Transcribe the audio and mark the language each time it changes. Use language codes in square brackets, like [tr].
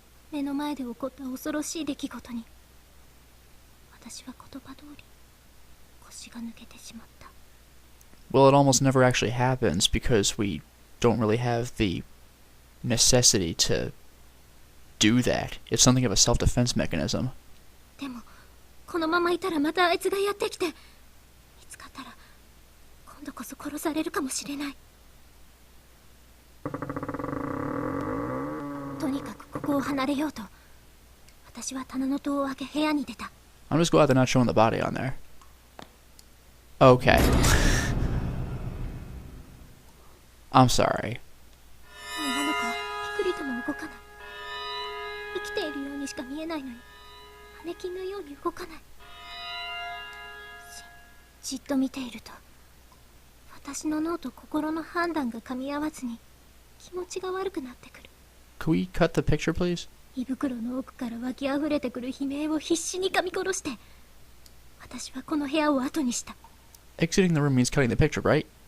[ja] 目の前で起こった恐ろしい出来事に、私は言葉通り腰が抜けてしまった。 [en] Well, it almost never actually happens because we don't really have the necessity to do that. It's something of a self-defense mechanism. [ja] でも、このままいたらまたあいつがやってきて、見つかったら今度こそ殺されるかもしれない。とにかくここを離れようと、私は棚の戸を開け部屋に出た。 [en] I'm just glad they're not showing the body on there. Okay. I'm sorry. [ja] 女の子はピクリとも動かない。生きているようにしか見えないのに、マネキンのように動かない。じっと見ていると、私の脳と心の判断が噛み合わずに気持ちが悪くなってくる。 [en] Could we cut the picture, please? [ja] 胃袋の奥から湧き溢れてくる悲鳴を必死に噛み殺して、私はこの部屋を後にした。 [en] Exiting the room means cutting the picture, right?